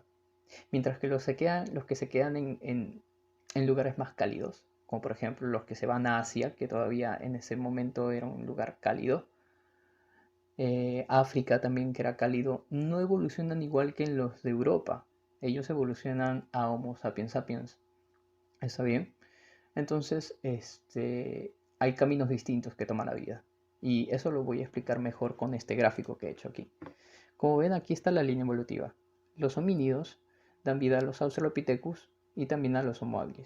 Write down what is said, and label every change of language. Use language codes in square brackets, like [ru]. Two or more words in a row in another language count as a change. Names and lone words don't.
[es] Mientras que los que se quedan en lugares más cálidos, como por ejemplo los que se van a Asia, que todavía en ese momento era un lugar cálido, África también que era cálido, no evolucionan igual que en los de Europa. Ellos evolucionan a Homo sapiens sapiens. ¿Está bien? Entonces, hay caminos distintos que toma la vida. Y eso lo voy a explicar mejor con este gráfico que he hecho aquí. Como ven, aquí está la línea evolutiva. Los homínidos dan vida a los Australopithecus y también a los Homo habilis.